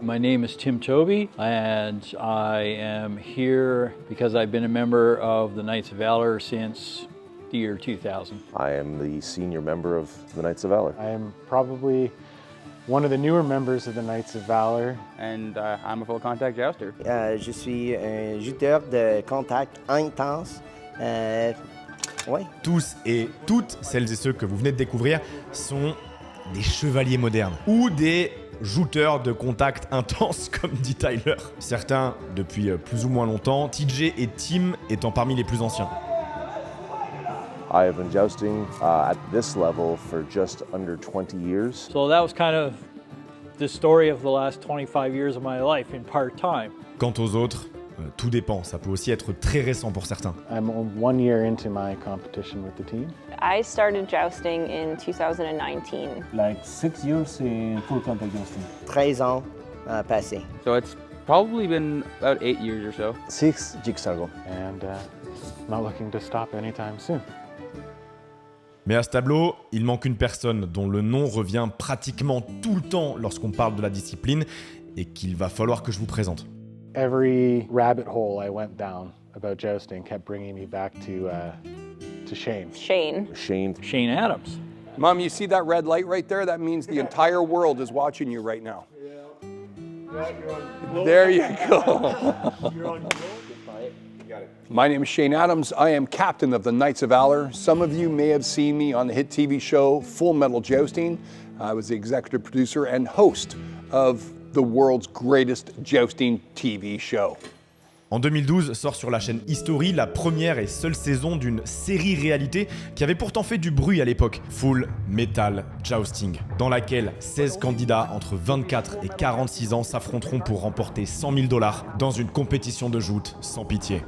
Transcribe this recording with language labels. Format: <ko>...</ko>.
<en>My name is Tim Toby, and I am here because I've been a member of the Knights of Valor since the year 2000. I am the senior member of the Knights of Valor. I am probably one of the newer members of the Knights of Valor. And I'm a full contact jouster.</en> <fr>Je suis un juteur de contact intense. Ouais. Tous et toutes celles et ceux que vous venez de découvrir sont des chevaliers modernes ou des jouteurs de contact intense comme dit Tyler. Certains depuis plus ou moins longtemps, TJ et Tim étant parmi les plus anciens.</fr> <en>I have been jousting at this level for just under 20 years. So that was kind of the story of the last 25 years of my life in part-time.</en> <fr>Quant aux autres, tout dépend. Ça peut aussi être très récent pour certains.</fr> <en>I'm 1 year into my competition with the team. I started jousting in 2019. Like 6 years in full contact jousting.</en> <fr>13 ans passés.</fr> <en>So it's probably been about 8 years or so. 6 jigsaw ago. And not looking to stop anytime soon.</en> <fr>Mais à ce tableau, il manque une personne dont le nom revient pratiquement tout le temps lorsqu'on parle de la discipline et qu'il va falloir que je vous présente.</fr> <en>Every rabbit hole I went down about jousting kept bringing me back to Shane. Shane Adams. Mom, you see that red light right there? That means the entire world is watching you right now. There you go. My name is Shane Adams. I am captain of the Knights of Valor. Some of you may have seen me on the hit TV show Full Metal Jousting. I was the executive producer and host of the world's greatest jousting TV show.</en> <fr>En 2012 sort sur la chaîne History la première et seule saison d'une série réalité qui avait pourtant fait du bruit à l'époque, Full Metal Jousting, dans laquelle 16 candidats entre 24 et 46 ans s'affronteront pour remporter 100 000 $ dans une compétition de joute sans pitié.</fr>